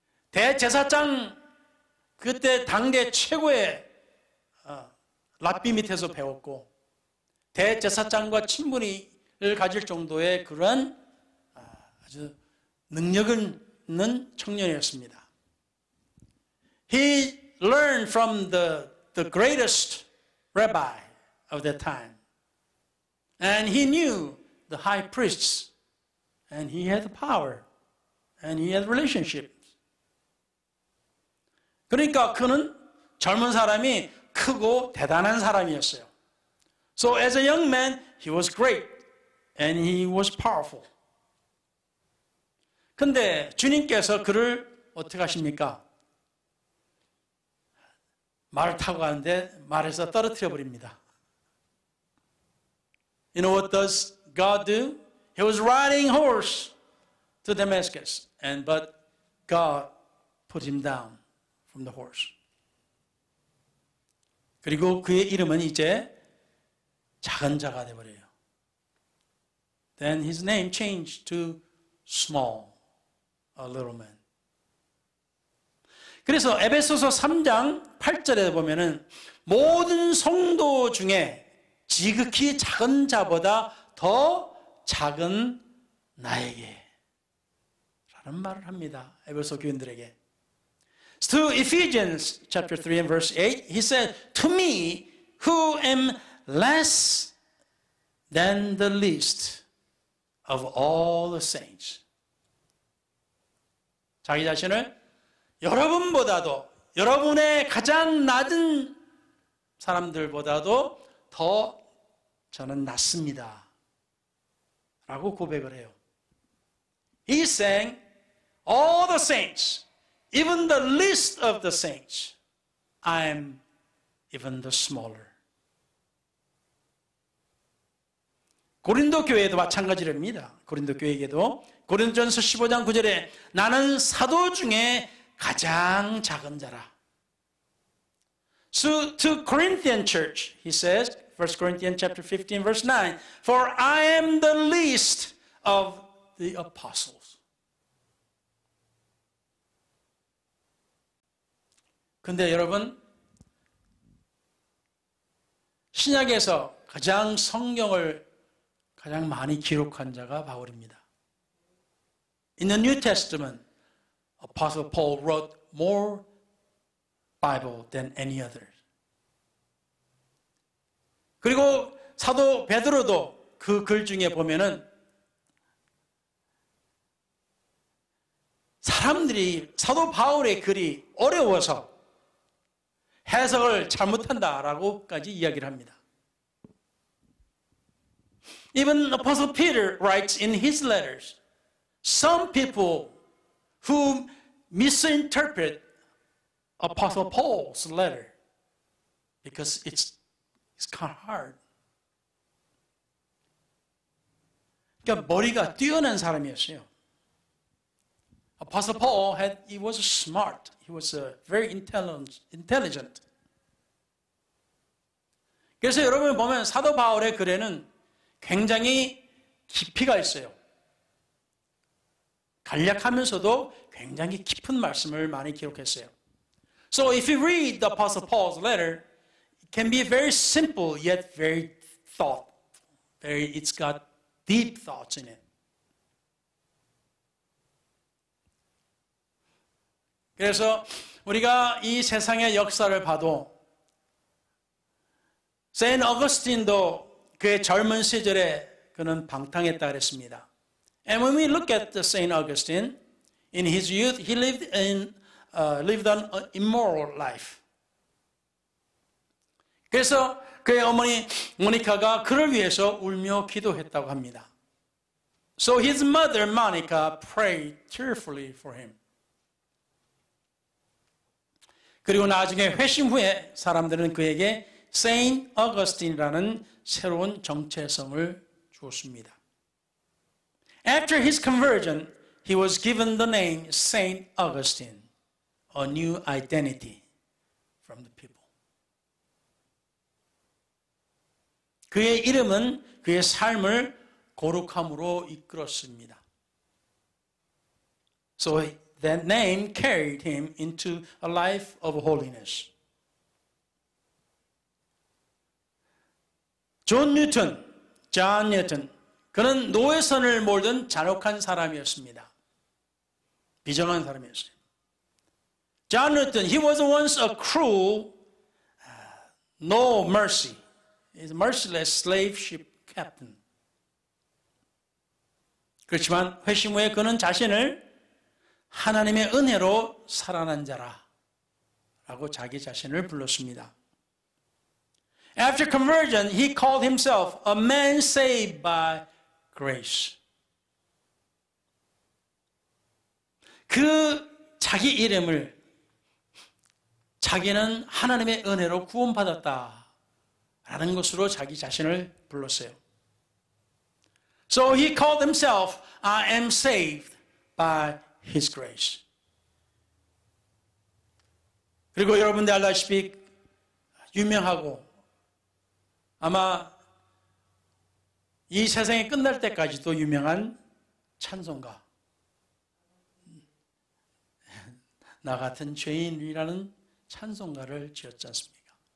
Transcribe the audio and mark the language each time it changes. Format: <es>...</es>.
<ko>대제사장 그때 당대 최고의 랍비 밑에서 배웠고 대제사장과 친분을 가질 정도의 그런 아주 능력 있는 청년이었습니다.</ko> <en>He learned from the greatest rabbi of that time. And he knew the high priests. And he had the power. And he had relationships.</en> <ko>그러니까 그는 젊은 사람이 크고 대단한 사람이었어요.</ko> <en>So as a young man, he was great. And he was powerful.</en> <ko>근데 주님께서 그를 어떻게 하십니까? 말을 타고 가는데 말에서 떨어뜨려 버립니다.</ko> <en>You know what does God do? He was riding horse to Damascus, but God put him down from the horse.</en> <ko>그리고 그의 이름은 이제 작은 자가 되어버려요.</ko> <en>Then his name changed to small, a little man.</en> <ko>그래서 에베소서 3장 8절에 보면은 모든 성도 중에 지극히 작은 자보다 더 작은 나에게 라는 말을 합니다. 에베소 교인들에게.</ko> <en>To Ephesians chapter 3 and verse 8, he said, To me who am less than the least of all the saints.</en> <ko>자기 자신을 여러분보다도 여러분의 가장 낮은 사람들보다도 더 저는 낫습니다. 라고 고백을 해요.</ko> <en>He's saying all the saints, even the least of the saints, I am even the smaller.</en> <ko>고린도 교회도 마찬가지랍니다. 고린도 교회에게도 고린도전서 15장 9절에 나는 사도 중에 가장 작은 자라.</ko> <en>So to Corinthian church, he says, 1 Corinthians chapter 15 verse 9, For I am the least of the apostles.</en> <ko>근데 여러분, 신약에서 가장 성경을 가장 많이 기록한 자가 바울입니다.</ko> <en>In the New Testament, Apostle Paul wrote more Bible than any other.</en> <ko>그리고 사도 베드로도 그 글 중에 보면은 사람들이 사도 바울의 글이 어려워서 해석을 잘못한다라고까지 이야기를 합니다.</ko> <en>Even Apostle Peter writes in his letters, some people who misinterpret Apostle Paul's letter because it's kind of hard.</en> <ko>그러니까 머리가 뛰어난 사람이었어요.</ko> <en>Apostle Paul he was smart. He was very intelligent.</en> <ko>그래서 여러분 보면 사도 바울의 글에는 굉장히 깊이가 있어요. 간략하면서도 굉장히 깊은 말씀을 많이 기록했어요.</ko> <en>So if you read the Apostle Paul's letter, it can be very simple yet very thought. It's got deep thoughts in it.</en> <ko>그래서 우리가 이 세상의 역사를 봐도 세인트 어거스틴도 그의 젊은 시절에 그는 방탕했다 그랬습니다.</ko> <en>And when we look at Saint Augustine, in his youth, he lived an immoral life.</en> <ko>그래서 그의 어머니 모니카가 그를 위해서 울며 기도했다고 합니다.</ko> <en>So his mother Monica prayed tearfully for him.</en> <ko>그리고 나중에 회심 후에 사람들은 그에게 Saint Augustine이라는 새로운 정체성을 주었습니다.</ko> <en>After his conversion, he was given the name Saint Augustine, a new identity from the people.</en> <ko>그의 이름은 그의 삶을 거룩함으로 이끌었습니다.</ko> <en>So that name carried him into a life of holiness.</en> <ko>존 뉴턴, 그는 노회선을 몰던 잔혹한 사람이었습니다. 비정한 사람이었어요.</ko> <en>John Newton, he was once a cruel, no mercy, merciless slave ship captain.</en> <ko>그렇지만 회심 후에 그는 자신을 하나님의 은혜로 살아난 자라라고 자기 자신을 불렀습니다.</ko> <en>After conversion, he called himself a man saved by grace.</en> <ko>그 자기 이름을 자기는 하나님의 은혜로 구원받았다라는 것으로 자기 자신을 불렀어요.</ko> <en>So he called himself, I am saved by His grace.</en> <ko>그리고 여러분들 알다시피 유명하고 아마 이 세상이 끝날 때까지도 유명한 찬송가, 나 같은 죄인이라는 찬송가를 지었지 않습니까?</ko>